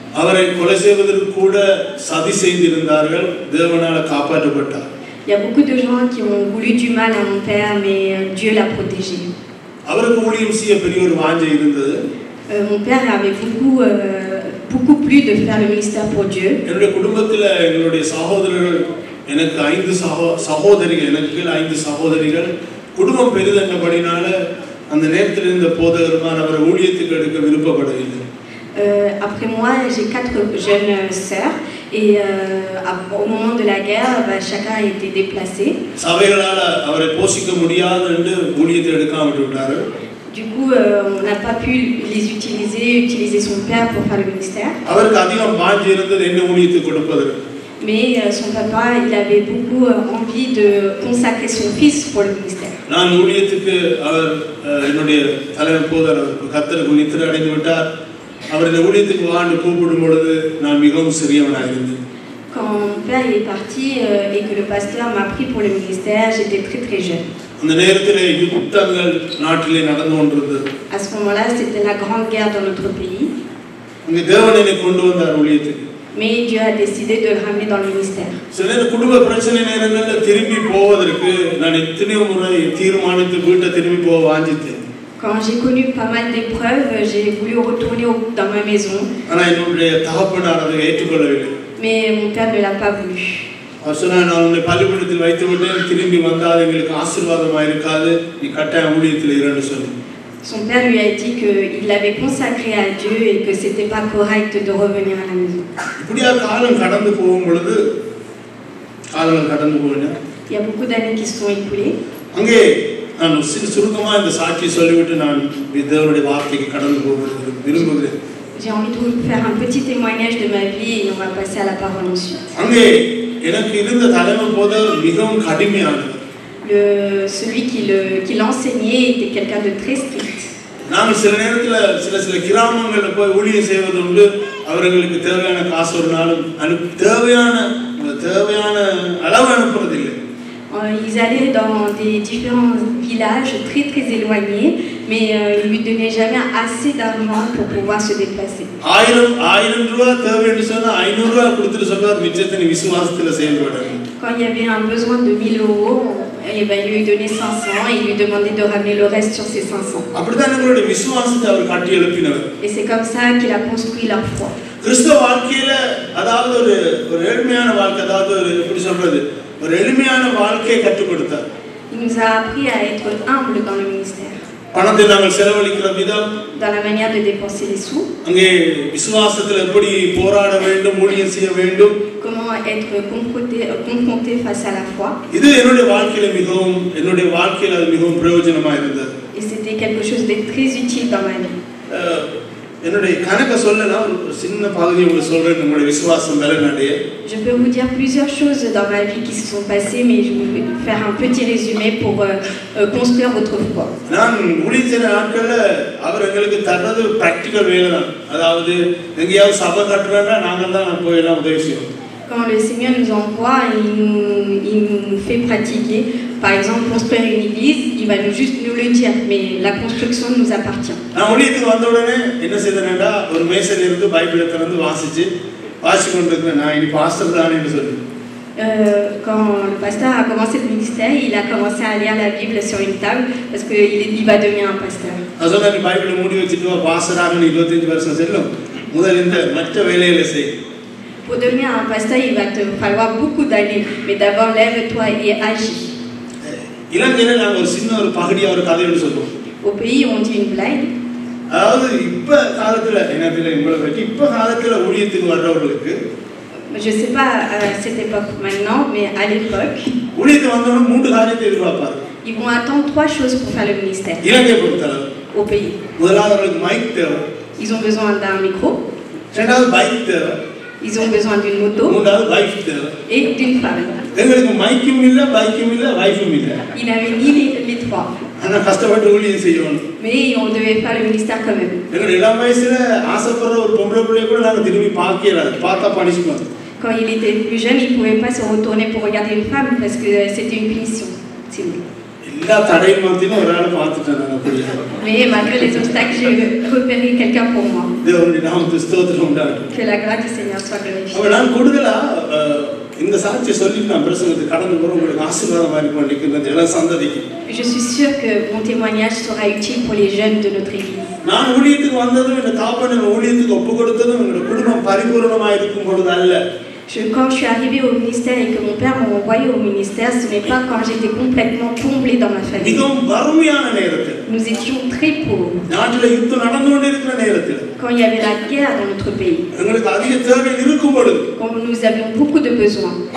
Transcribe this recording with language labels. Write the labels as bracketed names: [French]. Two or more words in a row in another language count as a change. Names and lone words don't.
[French] Il y a beaucoup de gens qui ont voulu du mal à mon père, mais Dieu l'a protégé. Mon père avait beaucoup plu de faire le ministère pour Dieu. [Tamil] எனக்கு 5 சகோதரிகள், எனக்கு 5 சகோதரிகள். குடும்பம் பெரிதென்படினால அந்த நேரத்தில் இருந்த போதகர்மார் அவர் ஊழியத்துக்கு எடுக்க விருப்பப்படவில்லை. [French] Après moi, j'ai 4 jeunes sœurs et au moment de la guerre, chacun a été déplacé. [Tamil] சபைகளால அவரை போஷிக்க முடியாது என்று ஊழியத்தை எடுக்காம விட்டார்கள். [French] Du coup, on n'a pas pu les utiliser son père pour faire le ministère. [Tamil] அவருக்கு அதிகம் வாஞ்சி இருந்தது என்ன ஊழியத்தை கொடுப்பதற்கு. [French] Mais son papa, il avait beaucoup envie de consacrer son fils pour le ministère. [Tamil] நான் ஊழியத்துக்கு அவர் என்னுடைய தலைவர் போதர் கர்த்தருக்கு நித்திரை அடைந்து விட்டார். அவர் இந்த ஊழியத்துக்கு வான்னு கூப்பிடும் பொழுது நான் மிகவும் சிறியவனாக இருந்தேன். [French] Quand mon père est parti et que le pasteur m'a pris pour le ministère, j'étais très très jeune. [Tamil] அந்த நேரத்திலே யுத்தங்கள் நாட்டிலே நடந்து கொண்டிருந்தது. [French] À ce moment-là, c'était la grande guerre dans notre pays. [Tamil] அங்கே தேவன் என்னை கொண்டு வந்தார் ஊழியத்துக்கு. [French] Mais Dieu a décidé de le ramener dans le ministère. [Tamil] சில குடும்ப பிரச்சனை நேரங்களில் திரும்பி போவதற்கு நான் எத்தனையோ முறை தீர்மானித்து வீட்டை திரும்பி போக வாஞ்சித்தேன். [French] Quand j'ai connu pas mal d'épreuves, j'ai voulu retourner dans ma maison. [Tamil] ஆனால் என்னுடைய தகப்பனார் அதை ஏற்றுக்கொள்ளவில்லை. [French] Mais mon père ne l'a pas voulu. [Tamil] அவர் சொன்னார், நான் உன்னை பள்ளிக்கூடத்தில் வைத்து விட்டேன், திரும்பி வந்தால் எங்களுக்கு ஆசீர்வாதமாக இருக்காது, நீ கட்டாய ஊழியத்தில் இரண்டு சொல்லு. [French] Son père lui a dit qu'il l'avait consacré à Dieu et que c'était pas correct de revenir à la maison. [Tamil] இப்படியா காலம் கடந்து போகும் பொழுது காலங்கள் கடந்து போயின. [French] Il y a beaucoup d'années qui se sont écoulées. [Tamil] அங்கே நான் சுருக்கமாக இந்த சாட்சி சொல்லிவிட்டு நான் தேவனுடைய வார்த்தைக்கு கடந்து போக விரும்புகிறேன். [French] J'ai envie de vous faire un petit témoignage de ma vie et on va passer à la parole ensuite. [Tamil] அங்கே எனக்கு இருந்த தலைமை போதவர் மிகவும் கடுமையானவர். [French] Celui qui l'enseignait était quelqu'un de très strict. [Tamil] நாங்கள் சில நேரத்தில் சில கிராமங்களில் போய் ஊழியம் செய்வதுண்டு. அவர்களுக்கு தேவையான காசு ஒரு நாளும் தேவையான அளவு அனுப்புறதில்லை. [French] Ils allaient dans des différents villages très très éloignés, mais ils lui donnaient jamais assez d'argent pour pouvoir se déplacer. [Tamil] 1000 ரூபாய் தேவை என்று சொன்னா 500 ரூபாய் கொடுத்துட்டு சொல்வார், மிச்சத்தை நீ விசுவாசத்தில் செயல்படு. [French] Quand il y avait un besoin de 1000 euros, il lui donnait 500 et il lui demandait de ramener le reste sur ces 500. [Tamil] அப்படிதான் எங்களுடைய விசுவாசத்தை அவர் கட்டி எழுப்பினவர். [French] Et c'est comme ça qu'il a construit leur foi. [Tamil] கிறிஸ்தவ வாழ்க்கையில அதாவது ஒரு எளிமையான வாழ்க்கை, அதாவது எப்படி சொல்றது, ஒரு எளிமையான வாழ்க்கையை கற்றுக் கொடுத்தார். [French] Il nous a appris à être humble dans le ministère. [Tamil] பணத்தை நாங்கள் செலவழிக்கிற விதம், [French] dans la manière de dépenser les sous. [Tamil] அங்கே விசுவாசத்தில் எப்படி போராட வேண்டும், ஊழியம் செய்ய வேண்டும், [French] comment être confronté face à la foi. [Tamil] இது என்னுடைய வாழ்க்கையில அது மிகவும் பிரயோஜனமா இருந்தது. [French] Et c'était quelque chose de très utile dans ma vie. [Tamil] என்னுடைய கணக்க சொல்லலாம், ஒரு சின்ன பகுதியை உங்களுக்கு சொல்றேன் நம்முடைய விசுவாசம் பலனடைய. [French] Je peux vous dire plusieurs choses dans ma vie qui se sont passées, mais je vais faire un petit résumé pour construire votre foi. [Tamil] நான் ஊழிய நாட்கள்ல அவர் எங்களுக்கு தரது பிராக்டிகல் வேலை தான். அதாவது எங்கேயாவது சபை கட்டுறேன்னா நாங்கள் தான் போய் எல்லாம் உதவி செய்வோம். [French] Quand le Seigneur nous envoie, il nous fait pratiquer. Par exemple, construire une église, il va juste nous le dire, mais la construction nous appartient. [Tamil] நான் ஊழியத்துக்கு வந்த உடனே என்ன செய்தேன்னா, ஒரு மேசையில இருந்து பைபிளை திறந்து வாசிச்சு கொண்டிருக்கிறேன். நான் இனி பாஸ்டர் தான் என்று சொல்லி. [French] Quand le pasteur a commencé le ministère, il a commencé à lire la Bible sur une table parce qu'il va devenir un pasteur. [Tamil] அதனால நீ பைபிளை மூடி வச்சிட்டு வா, பாஸ்டராக 25 வருஷம் செல்லும், முதல் இந்த மற்ற வேலைகளை செய். [French] Pour devenir un pasteur, il va te falloir beaucoup d'années, mais d'abord lève-toi et agis. [Tamil] இலங்கையில நாங்கள் ஒரு சின்ன ஒரு பகுதியா ஒரு கதையோடு சொல்லுவோம். [French] Au pays, on dit une blague. [Tamil] அதாவது இப்ப காலத்துல என்னத்துல உங்களை பற்றி இப்ப காலத்துல ஊழியத்துக்கு வர்றவர்களுக்கு, [French] je sais pas à cette époque maintenant, mais à l'époque, [Tamil] ஊழியத்துக்கு வந்தவங்க 3 காரியத்தை எதிர்பார்ப்பாங்க. [French] Ils vont attendre 3 choses pour faire le ministère. [Tamil] இலங்கை பொறுத்தளவு [French] Au pays. [Tamil] முதலாவது அவங்களுக்கு மைக் தேவை. [French] Ils ont besoin d'un micro. [Tamil] இரண்டாவது பைக் தேவை. [French] Ils ont besoin d'une moto. [Tamil] மூன்றாவது வைஃப் தேவை. [French] Et d'une femme. [Tamil] எங்களுக்கு மைக்கும் இல்ல, பைக்கும் இல்ல, வைஃபும் இல்ல. [French] Il n'avait ni les trois. [Tamil] ஆனா கஷ்டப்பட்டு ஊழியம் செய்யணும். [French] Mais on devait faire le ministère quand même. [Tamil] எங்க இளம் வயசுல ஆசைப்படுற ஒரு பொம்பளை பிள்ளைய கூட நாங்க திரும்பி பார்க்கல, பார்த்தா பனிஷ்மென்ட். [French] Quand il était plus jeune, il ne pouvait pas se retourner pour regarder une femme parce que c'était une punition. [Tamil] எல்லா தடையும் மாத்தினா ஒரு ஆளை பார்த்துட்டேன் நான் அப்படியே. [French] Mais malgré les obstacles, j'ai repéré quelqu'un pour moi. [Tamil] தேவனுடைய நாமத்துக்கு ஸ்தோத்திரம் உண்டாகட்டும். [French] Que la grâce du Seigneur soit glorifiée. [Tamil] அப்ப நான் கூடுதலா இந்த சாட்சியை சொல்லி நான் பிரசங்கத்தை கடந்து போற உங்களுக்கு ஆசீர்வாதமா இருக்கும் நினைக்கிறேன் எல்லா சந்ததிக்கு. [French] Je suis sûre que mon témoignage sera utile pour les jeunes de notre église. [Tamil] நான் ஊழியத்துக்கு வந்ததும் இந்த தாப்பன் ஊழியத்துக்கு ஒப்பு கொடுத்ததும் என்னோட குடும்பம் பரிபூரணமா இருக்கும் பொழுது அல்ல. [French] Quand je suis arrivée au ministère et que mon père m'a envoyé au ministère, ce n'est pas quand j'étais complètement comblée dans ma famille. Nous étions très pauvres. Quand il y avait la guerre dans notre pays. Quand nous avions beaucoup de besoins.